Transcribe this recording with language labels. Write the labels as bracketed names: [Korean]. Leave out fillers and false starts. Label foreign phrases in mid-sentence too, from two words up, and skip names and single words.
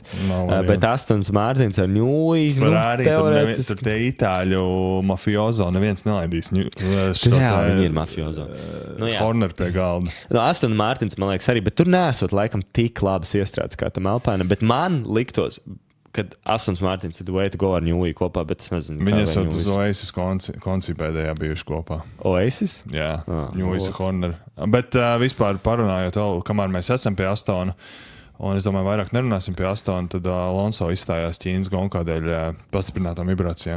[Latvian] Bet Aston Martins ar ņūji, Ferrari, tur tie itāļu mafiozo, neviens nelaidīs. Jā, viņi ir mafiozo. Horner pie galda. Aston Martins, man liekas, arī, bet tur nesot laikam tik labas iestrādes kā tam Alpine, bet man liktos, kad Astons Martins ir [English] way to go [Latvian] ar Ņūju kopā, bet es nezinu. Viņi esat uz Oasis konci pēdējā bijuši kopā. Oasis? Jā, Ņūjas Horner. Bet vispār parunājot, kamēr mēs esam pie Astona, un es domāju, vairāk nerunāsim pie Astona, tad Alonso izstājās Ķīnas gonku kādēļ pastiprinātām vibrācijām.